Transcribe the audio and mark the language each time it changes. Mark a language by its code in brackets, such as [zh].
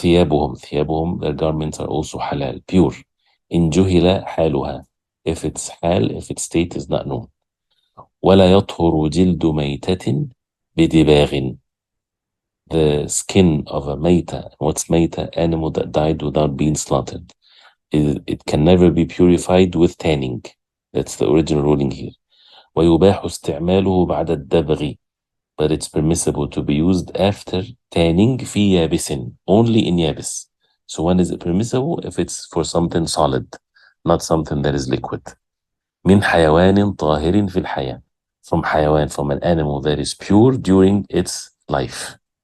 [en] وثيابهم, their garments are also halal, pure. [ar] إن جهل حالها, [en] if its state is not known. [ar] ولا يطهر جلد ميتة بدباغ. [en] The skin of a mayta, what's mayta? Animal that died without being slaughtered. It can never be purified with tanning. That's the original ruling here. [ar] ويباح استعماله بعد الدبغ. [en] But it's permissible to be used after tanning [ar] في يابس, [en] only in yabis. So when is it permissible? If it's for something solid, not something that is liquid. [ar] من حيوان طاهر في الحياة. [en] From حيوان, from an animal that is pure during its life.